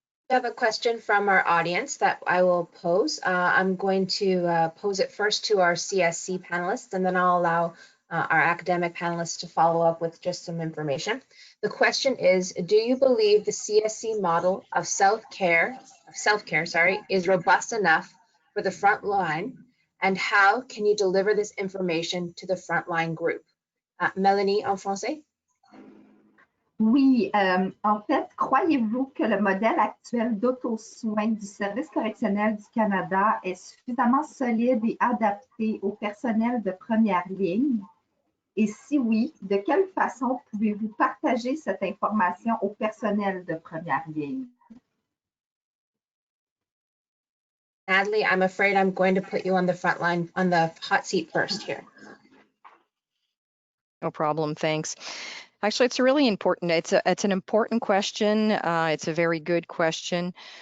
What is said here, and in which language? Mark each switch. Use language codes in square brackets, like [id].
[en] We have a question from our audience that I will pose. I'm going to pose it first to our CSC panelists, and then I'll allow our academic panelists to follow up with just some information. The question is, do you believe the CSC model of self-care, is robust enough for the front line, and how can you deliver this information to the frontline group? [fr] Mélanie, en français? Oui, en fait, croyez-vous que le modèle actuel d'auto-soin du Service correctionnel du Canada est suffisamment solide et adapté au personnel de première ligne? Et si oui, de quelle façon pouvez-vous partager cette information au personnel de première ligne? [en] Natalie, I'm afraid I'm going to put you on the front line, on the hot seat first here. No problem, thanks. Actually, it's really important. It's an important question. It's a very good question.